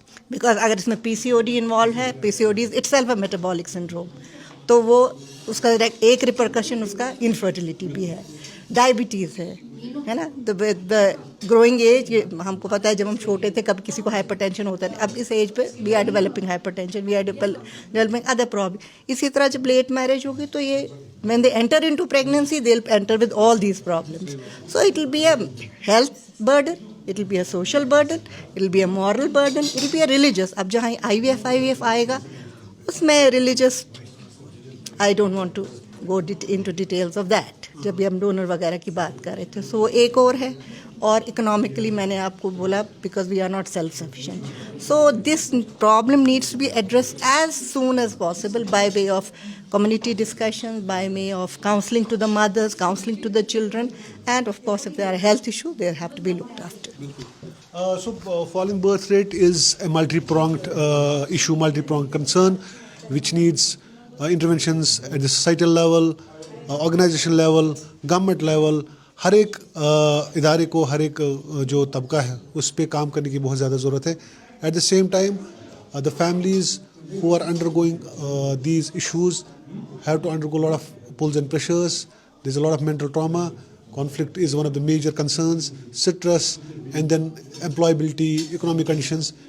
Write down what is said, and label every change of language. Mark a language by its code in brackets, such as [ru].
[ur] Because اگر اس میں [en] P C O D involve ہے, P C O D is itself a metabolic syndrome, [ur] تو وہ اس کا ایک ریپرکشن اس کا انفرٹیلیٹی بھی ہے, ڈائبٹیز ہے نا. [en] the growing age, [ur] ہم کو پتہ ہے جب ہم چھوٹے تھے کبھی کسی کو ہائپر ٹینشن ہوتا ہے, اب اس ایج پہ [en] We are developing hypertension, we are developing other problem. [ur] اسی طرح جب لیٹ میرج ہوگی تو یہ [en] when they enter into pregnancy they'll enter with all these problems. So it will be a health burden, it will be a social burden, it will be a moral burden, it will be a religious. [ur] اب جہاں IVF آئے گا اس میں [en] religious, I don't want to go into details of that. [ur] جب بھی ہم donor وغیرہ کی بات کر رہے تھے, سو ایک اور ہے. اور اکنامکلی میں نے آپ کو بولا [en] Because we are not self sufficient. So this problem needs to be addressed as soon as possible by way of community discussions, by way of counseling to the mothers, counseling to the children, and of course if there are health issues they have to be looked after. So falling birth rate is a multi-pronged issue, multi-pronged concern which needs interventions at the societal level, organization level, government level. [ur] ہر ایک ادارے کو, ہر ایک جو طبقہ ہے اس پہ کام کرنے کی بہت زیادہ ضرورت ہے. [en] At the same time the families who are undergoing these issues have to undergo a lot of pulls and pressures. There's a lot of mental trauma. Conflict is one of the major concerns. Stress, and then employability, economic conditions.